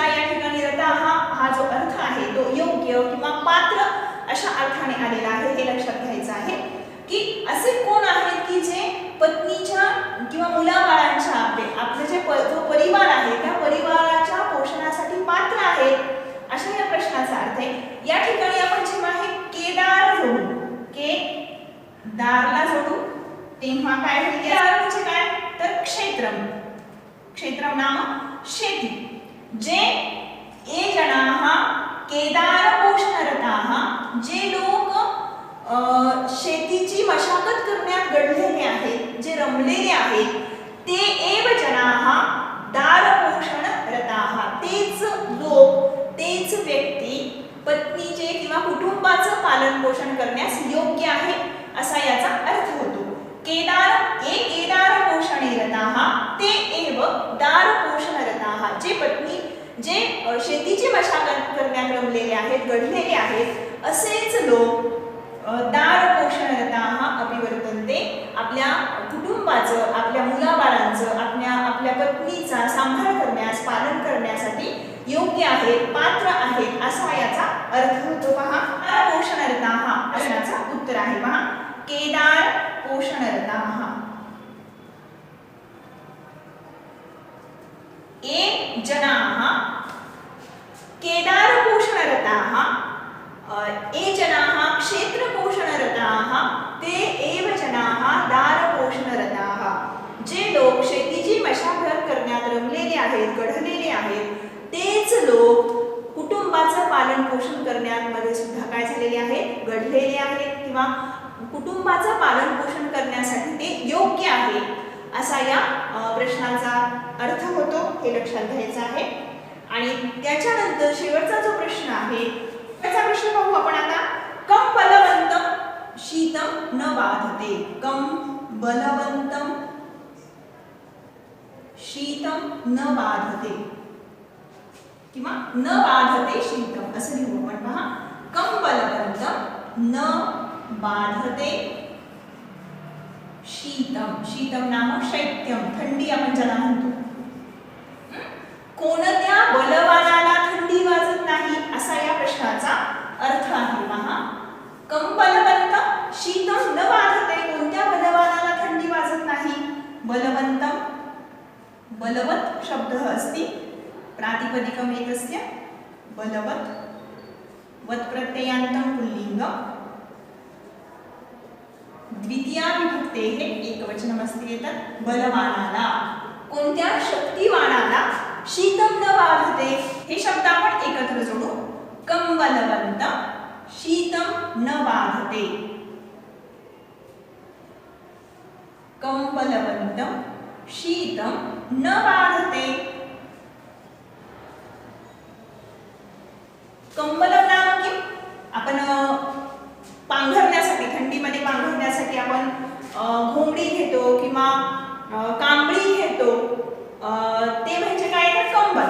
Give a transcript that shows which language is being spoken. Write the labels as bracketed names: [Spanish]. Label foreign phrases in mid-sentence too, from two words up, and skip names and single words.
[Marathi] या ठिकाणी रताः हा जो अर्थ आहे तो योग्य किंवा पात्र अशा अर्थाने आलेला आहे हे लक्षात घ्यायचं आहे की असे कोण आहेत की जे पत्नीच्या किंवा मुलाबाळांच्या आपले जे जो परिवार आहे त्या परिवाराच्या पोषणासाठी पात्र आहेत अशा या प्रश्नाचा अर्थ आहे या ठिकाणी आपण जेव्हा हे केदार जोडू के दारला जोडू तेव्हा काय होईल केदार म्हणजे काय तर [Sanskrit] क्षेत्रम नाम [Marathi] शेती जे [Sanskrit] ये जनाः केदार पोषणरताः [Marathi] जे लोक शेतीची मशागत करण्यात गढलेले आहेत, जे रमलेले आहेत, [Sanskrit] ते एव जनाः दारपोषण रताः, [Marathi] तेच लोक, तेच व्यक्ती पत्नीचे किंवा कुटुंबाचं पालन पोषण करण्यास योग्य आहे असा याचा अर्थ होतो. [Sanskrit] केदार पोषणे रताः ते एव दार पोषण रताः, [Marathi] जे पत्नी जे शेतीची मशागत करण्यात रमलेले आहेत, गढलेले आहेत, असेच लोक [Sanskrit] दार पोषण रताः अपि वर्तन्ते, [Marathi] आपल्या कुटुंबाचं, आपल्या मुलाबाळांचं, आपल्या पत्नीचा सांभाळ करण्यास, पालन करण्यासाठी योग्य आहेत, पात्र आहेत असा याचा अर्थ होतो. पहा, [Sanskrit] दार पोषण रताः [Marathi] अशाचा उत्तर आहे. [Sanskrit] पहा, केदार पोषण रताः. ये जनाः केदार पोषण रताः, ये जनाः क्षेत्र पोषण रताः, ते एव जनाः दार पोषण रताः, [Marathi] जे लोक शेतीची मशागत करण्यात रमलेले आहेत, गढलेले आहेत, तेच लोक कुटुंबाचं पालन पोषण करण्यामध्ये सुद्धा काय झालेले आहेत, गढलेले आहेत किंवा कुटुंबाचं पालन पोषण करण्यासाठी ते योग्य आहे असा या प्रश्नाचा अर्थ होतो. हे लक्षात घ्यायचं आहे. आणि त्याच्यानंतर शेवटचा जो प्रश्न आहे त्याचा प्रश्न पाहू आपण आता. [Sanskrit] कम बलवंतम शीतम न बाधते. कम बलवंतम शीतम न बाधते किंवा न बाधते शीतम [Marathi] असं लिहू आपण. पहा, [Sanskrit] कम बलवंतम न बाधते शीतम. शीतम नाम शैत्यम, [Marathi] थंडी आपण ज्याला म्हणतो. कोणत्या बलवानाला थंडी वाजत नाही असा या प्रश्नाचा अर्थ आहे. पहा, [Sanskrit] कम बलवंतम शीतम न बाधते, [Marathi] कोणत्या बलवानाला थंडी वाजत नाही. [Sanskrit] बलवंतम बलवत शब्द अस्ति, प्रातिपदिकम एकस्य बलवत, वत प्रत्ययान्तं पुल्लिंगम, द्वितीया विभक्तेः एकवचनमस्ति एतत्. [Marathi] बलवानाला, कोणत्या शक्तिवानाला [Sanskrit] शीतम न बाधते, [Marathi] हे शब्द आपण एकत्र जोडू. [Sanskrit] कम बलवंतम शीतम न बाधते. कम बलवंतम शीतम न बाधते. कंबलम नाम किम, [Marathi] आपण पांघरण्यासाठी, थंडीमध्ये पांघरण्यासाठी आपण घोंगडी घेतो किंवा कांबळी घेतो, ते म्हणजे काय तर कंबल.